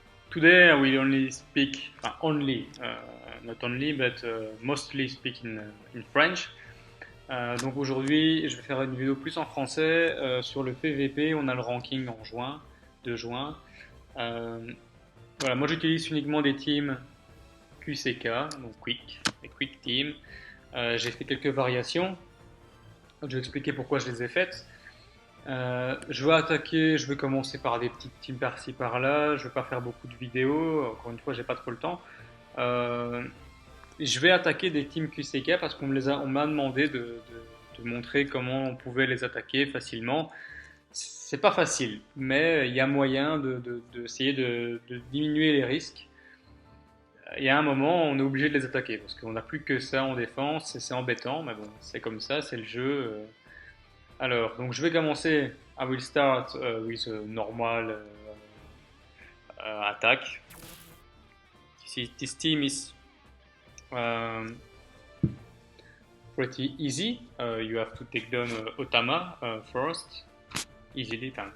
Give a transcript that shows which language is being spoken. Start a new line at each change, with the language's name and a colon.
English: Today I will only speak, not only, but mostly speak in French.
French: Donc aujourd'hui, je vais faire une vidéo plus en français sur le PVP. On a le ranking en juin, de juin. Euh, voilà, moi j'utilise uniquement des teams QCK, donc Quick, les Quick Teams. J'ai fait quelques variations. Je vais expliquer pourquoi je les ai faites. Je vais attaquer, je vais commencer par des petites teams par-ci par-là. Je vais pas faire beaucoup de vidéos. Encore une fois, j'ai pas trop le temps. Euh, je vais attaquer des teams QCK parce on m'a demandé de montrer comment on pouvait les attaquer facilement. C'est pas facile, mais il y a moyen d'essayer de diminuer les risques. Il y a un moment, on est obligé de les attaquer parce qu'on n'a plus que ça en défense et c'est embêtant, mais bon, c'est comme ça, c'est le jeu. Alors, donc je vais commencer.
English: I will start with a normal attack. This team is um, pretty easy. You have to take down Otama first, easily.